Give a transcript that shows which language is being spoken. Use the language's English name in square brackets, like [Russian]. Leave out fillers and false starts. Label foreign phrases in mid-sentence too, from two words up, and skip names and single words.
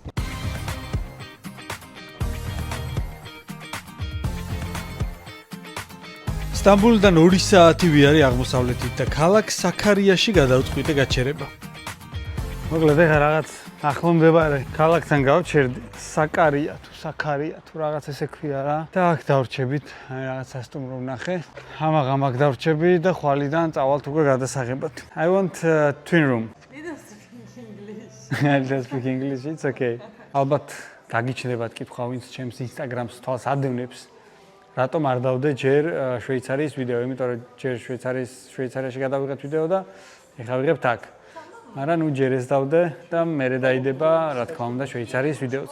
[Georgian] სტამბულიდან 2 საათი ვიარი აღმოსავლეთით და ქალაქ საქარიაში გადავწყვიტე გაჩერება. მოკლედ ეხლა რაღაც ახლო მდებარე ქალაქთან გავჩერდი, საკარია თუ რაღაც ესე ქვია რა. და აქ დავრჩებით, აი რაღაც სასტუმრო ვნახე. ამაღ დავრჩები და ხვალიდან წავალთ უკვე გადასაღებად. [English] I want twin room. I don't speak English. It's okay. [Georgian] ალბათ დაგიჩნდებათ კითხვა ვინც ჩემს Instagram-ს თვალს ადევნებს. რატომ არ დავდე ჯერ შვეიცარიის ვიდეო, იმიტომ რომ ჯერ შვეიცარიაში გადავიღეთ ვიდეო და ეხლა ვიღებთ აქ. მაგრამ ნუ ჯერ ეს დავდე და მერე დაიდება, რა თქმა უნდა, შვეიცარიის ვიდეოც.